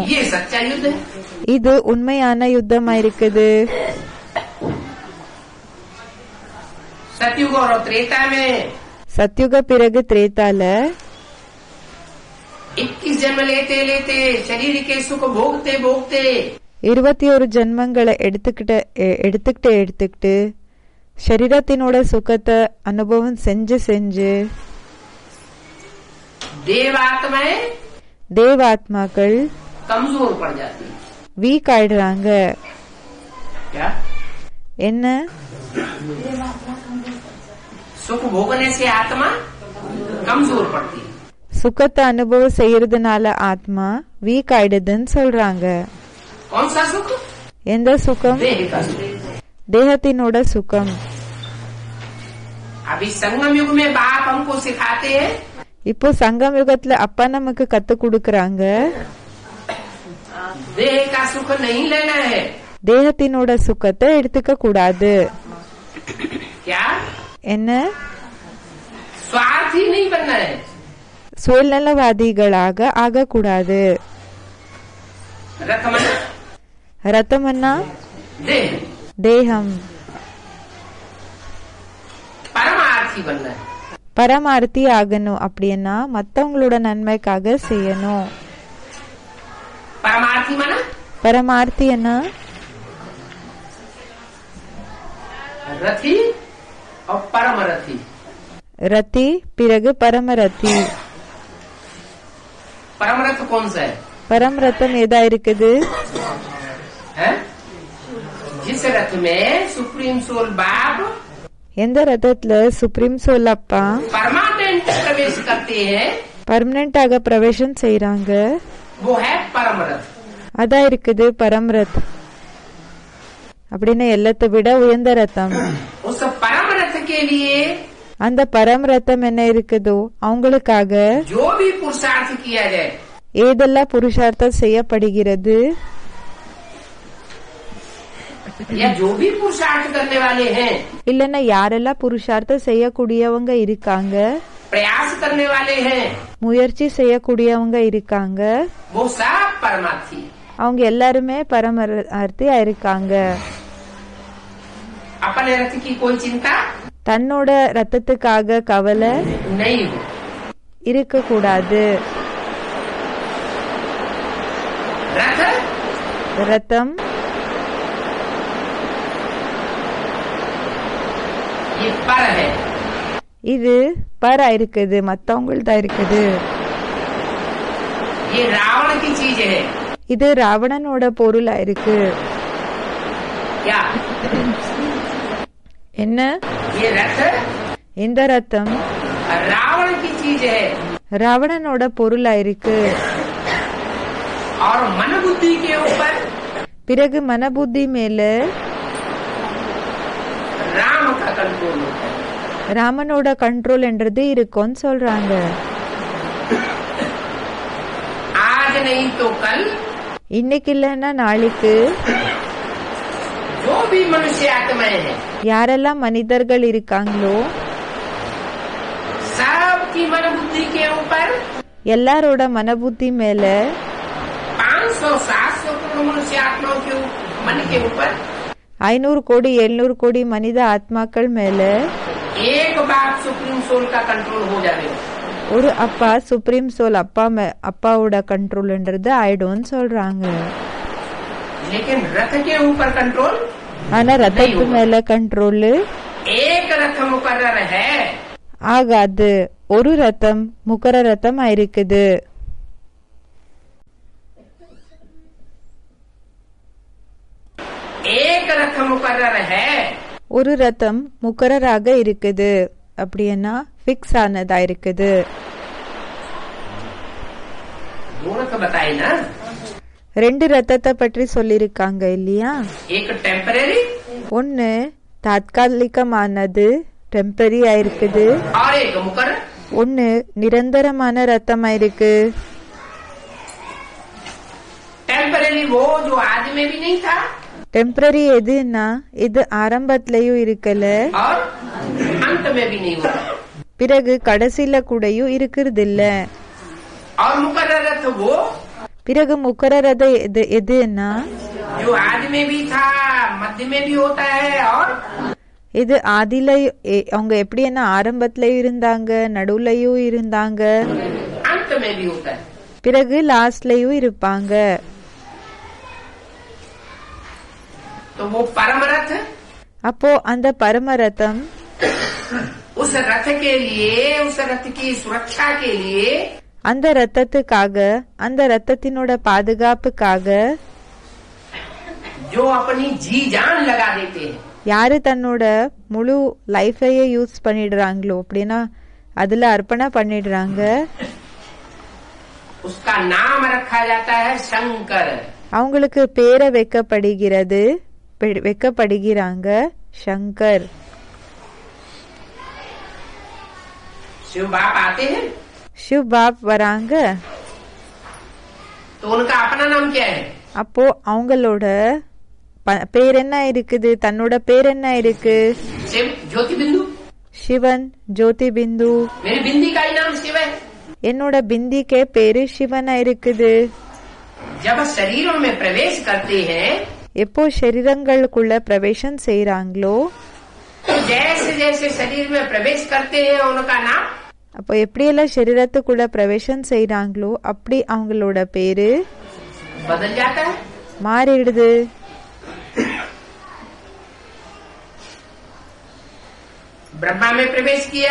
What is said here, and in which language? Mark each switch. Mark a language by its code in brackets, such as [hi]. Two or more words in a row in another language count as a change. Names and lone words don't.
[hi] ये सच्चा युद्ध है। [ta] இது உண்மையான யுத்தமா இருக்குது. [hi] सतयुग और त्रेता में [ta] சத்யுக பிறகு திரேதால [hi] 21 जन्म लेते लेते शरीर के सुख भोगते भोगते [ta] 21 ஜென்மங்களை எடுத்துக்கிட்டு சரீரத்தினோட சுகத்தை அனுபவம் செஞ்சு தேவாத்மாக்கள் [hi] कमजोर पड़ जाती है। [ta] வீக் ஆயிடுறாங்க. [hi] क्या? [ta] என்ன? [hi] सुख भोगने से आत्मा कमजोर पड़ती है। [ta] சுகத்தை அனுபவம் செய்யறதுனால ஆத்மா வீக் ஆயிடுதுன்னு சொல்றாங்க. [hi] कौन सा सुख? [ta] எந்த சுகம்? [hi] देह का सुख। [ta] தேகத்தினோட சுகம். [hi] अभी संगम युग में बाप हमको सिखाते हैं, [ta] இப்போ சங்கம் யுகத்துல அப்பா நமக்கு கத்து கொடுக்கறாங்க, [hi] देह का सुख नहीं लेना है। [ta] தேகத்தினோட சுகத்தை எடுத்துக்க கூடாது. [hi] क्या? [ta] என்ன? [hi] स्वार्थी नहीं बनना है। [ta] சுயநலவாதிகளாக ஆகக்கூடாது. ரத்தமன்னா [hi] देह, [ta] தேகம். [hi] परमार्थी बनना है। [ta] பரமார்த்தி ஆகணும். அப்படின்னா மத்தவங்களோட நன்மைக்காக செய்யணும். [hi] परमार्थी माना [ta] பரமார்த்தி என்ன? [hi] रथी और परम रथी। [ta] ரத்தி பிறகு பரமரத்தி. [hi] परम रथ कौन सा है? [ta] பரம் ரத்தம் ஏதா இருக்குது? [hi] है? जिस रथ में [en] supreme soul [hi] बाप [ta] எந்த ரத்தத்துல [en] supreme soul [ta] அப்பா [hi] परमानेंट प्रवेश करते हैं, [ta] பர்மனண்டாக பிரவேசம் செய்யறாங்க, [hi] वो है परम रथ। [ta] அதான் இருக்குது பரம் ரத். அப்படின்னு எல்லாத்தை விட உயர்ந்த ரத்தம். [hi] उस परम रथ के लिए [ta] அந்த பரம் ரத்தம் என்ன இருக்குதோ அவங்களுக்காக [hi] जो भी पुरुषार्थ किया जाए, [ta] ஏதெல்லாம் புருஷார்த்தம் செய்யப்படுகிறது, [hi] या जो भी पुरुषार्थ करने वाले हैं, [ta] இல்லன்னா யாரெல்லாம் புருஷார்த்தம் செய்யக்கூடியவங்க இருக்காங்க, [hi] प्रयास करने वाले हैं, [ta] முயற்சி செய்யக்கூடியவங்க இருக்காங்க, [hi] वो सब परमार्थी। [ta] அவங்க எல்லாருமே பரமார்த்தியா இருக்காங்க. [hi] अपने रथ की कोई चिंता [ta] தன்னோட ரத்தத்துக்காக கவலை [hi] नहीं हो। [ta] இருக்க கூடாது. [hi] रथ [ta] ரத்தம் [hi] ये पर है, [ta] இது பரா இருக்குது, மத்தவங்கள்தான் இருக்குது. [hi] ये रावण की चीज है। [ta] இது ராவணனோட பொருளா இருக்கு. [hi] क्या? [ta] என்ன? [hi] ये रथ [ta] இந்த ரத்தம் [hi] रावण की चीज है [ta] ராவணனோட பொருளா இருக்கு. [hi] और मन बुद्धि के ऊपर [ta] பிறகு மனபுத்தி மேல [hi] राम का कंट्रोल होता है। [ta] ராமனோட கண்ட்ரோல் என்றது இருக்கும்னு சொல்றாங்க. [hi] आज नहीं तो कल [ta] இன்னைக்கு இல்லன்னா நாளைக்கு [hi] जो भी मनुष्य आत्माएं हैं, [ta] யாரெல்லாம் மனிதர்கள் இருக்காங்களோ [hi] सबकी मन बुद्धि के ऊपर [ta] எல்லாரோட மனபுத்தி மேல [hi] 500-700 करोड़ मनुष्य आत्माओं के मन के ऊपर [ta] 500 கோடி 700 கோடி மனித ஆத்மாக்கள் மேல [hi] एक बात [en] supreme soul [hi] का कंट्रोल हो जाएगा। [ta] ஒரு அப்பா [en] supreme soul [ta] அப்பாவோட கண்ட்ரோல்ன்றது ஆயிடும்னு சொல்றாங்க. [hi] लेकिन रथ के ऊपर कंट्रोल [ta] ஆனா ரத்தத்து மேல கண்ட்ரோல் [hi] एक रथ मुकर्रर है। [ta] ஆகாது. ஒரு ரத்தம் முக்கர ரத்தம் ஆயிருக்குது. [hi] एक रथ मुकर्रर है। [ta] ஒரு ரத்தம் முக்கரராக இருக்குது. அப்படின்னா பிக்ஸ் ஆனதா இருக்குது. [hi] दो रथ बताए ना, [ta] 2 ரத்தத்தை பற்றி சொல்லிருக்காங்க இல்லையா? [hi] एक टेम्परेरी [ta] ஒன்னு தாத்காலிகமானது, டெம்பரரி ஆயிருக்குது. [hi] और एक मुकर्रर [ta] ஒன்னு நிரந்தரமான ரத்தமா இருக்கு. [hi] टेम्पररी वो जो आदि में भी नहीं था [ta] டெம்பரரி எதுன்னா இது ஆரம்பத்திலயும் இருக்கல, [hi] और अंत में भी नहीं हुआ. [ta] பிறகு கடைசியில கூடயும் இருக்கிறது இல்ல. [hi] और मुकर्रर रथ वो [ta] பிறகு முக்கரரத எதுன்னா [hi] जो आदि में भी था, मध्य में भी होता है और [ta] இது ஆதில அவங்க எப்படின்னா ஆரம்பத்திலயும் இருந்தாங்க, நடுவுலயும் இருந்தாங்க, [hi] अंत में भी होता है. [ta] பிறகு லாஸ்ட்லயும் இருப்பாங்க. [hi] तो वो परम रथ [ta] அப்போ அந்த பரமரதம் [hi] उस रथ के लिए, उस रथ की सुरक्षा के लिए [ta] அந்த ரத்தத்துக்காக, அந்த ரத்தத்தினோட பாதுகாப்புக்காக [hi] जो अपनी जी जान लगा देते हैं, [ta] யாரு தன்னோட முழு லைஃபையே யூஸ் பண்ணிடுறாங்களோ அப்படின்னா அதுல அர்ப்பணம் பண்ணிடுறாங்க, [hi] उसका नाम रखा जाता है शंकर. [ta] அவங்களுக்கு பேரை வைக்கப்படுகிறாங்க சங்கர். [hi] शिव बाप आते हैं [ta] शिव बाप வராங்க. [hi] तो उनका अपना नाम क्या है? [ta] அப்போ அவங்களோட பேர் என்ன இருக்குது, தன்னோட பேர் என்ன இருக்கு? [hi] शिव ज्योति बिंदु. [ta] சிவன் ஜோதி பிந்து. [hi] मेरी बिंदी का ही नाम शिव है. [ta] என்னோட பிந்திக்கே பேரு சிவனா இருக்குது. [hi] जब शरीरों में प्रवेश करते हैं, [ta] எப்போ சரீரங்களுக்குள்ள பிரவேசம் செய்யறாங்களோ, [hi] जैसे जैसे शरीर में प्रवेश करते हैं उनका नाम [ta] அப்போ எப்படியெல்லாம் சரீரத்துக்குள்ள பிரவேசம் செய்யறாங்களோ அப்படி அவங்களோட பேரு [hi] बदल जाता है. [ta] மாறிடுது. [hi] ब्रह्मा में प्रवेश किया,